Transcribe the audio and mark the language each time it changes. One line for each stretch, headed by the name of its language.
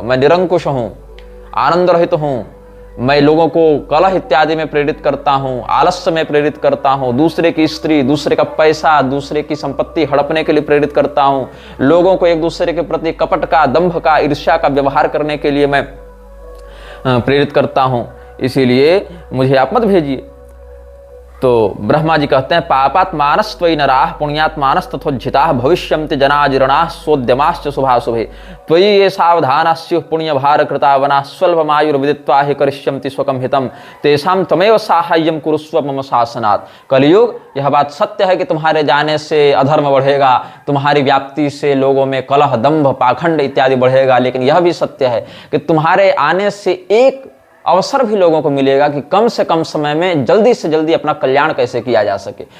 Hindi: मैं निरंकुश हूँ, आनंद रहित हूँ, मैं लोगों को कलह इत्यादि में प्रेरित करता हूँ, आलस्य में प्रेरित करता हूँ, दूसरे की स्त्री, दूसरे का पैसा, दूसरे की संपत्ति हड़पने के लिए प्रेरित करता हूँ, लोगों को एक दूसरे के प्रति कपट का, दंभ का, ईर्ष्या का व्यवहार करने के लिए मैं प्रेरित करता हूँ, इसीलिए मुझे आप मत भेजिए। तो ब्रह्मा जी कहते हैं,
Sanskrit: पापात्मानस्त्वयि नराः पुण्यात्मानस् तथोज्झिताः भविष्यन्ति जनाजिरणाः सोद्यमाश्च शुभाशुभे त्वयि ये सावधानाः स्युः पुण्यभारकृतावनाः स्वल्पमायुर्विदित्वा हि करिष्यन्ति स्वकं हितं तेषां त्वमेव साहाय्यं कुरुस्व मम शासनात्।
Hindi: कलियुग यह बात सत्य है कि तुम्हारे जाने से अधर्म बढ़ेगा, तुम्हारी व्याप्ति से लोगों में कलह, दंभ, पाखंड इत्यादि बढ़ेगा, लेकिन यह भी सत्य है कि तुम्हारे आने से एक अवसर भी लोगों को मिलेगा कि कम से कम समय में जल्दी से जल्दी अपना कल्याण कैसे किया जा सके।